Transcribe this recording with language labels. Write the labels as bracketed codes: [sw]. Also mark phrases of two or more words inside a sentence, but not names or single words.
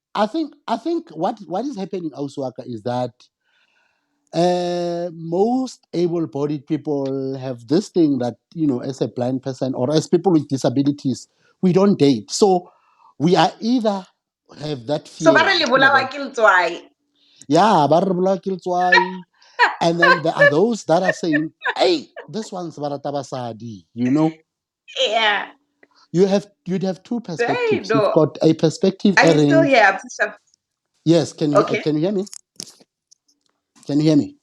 [en] i think i think what is happening also, Aka, is that most able-bodied people have this thing that, as a blind person or as people with disabilities, we don't date. So we are either have that [tn] so ba [en] fear, [tn] re le bolawa ke letswai. yeah, ba re bolawa ke letswai. [en] And then there are those that are saying, hey, this one's baratabasadi. Yeah. You'd have two Hey, perspectives. You've no. got a perspective, Are you still Erin. here, Absisha? Yes, Okay. can you hear me? Can you hear me?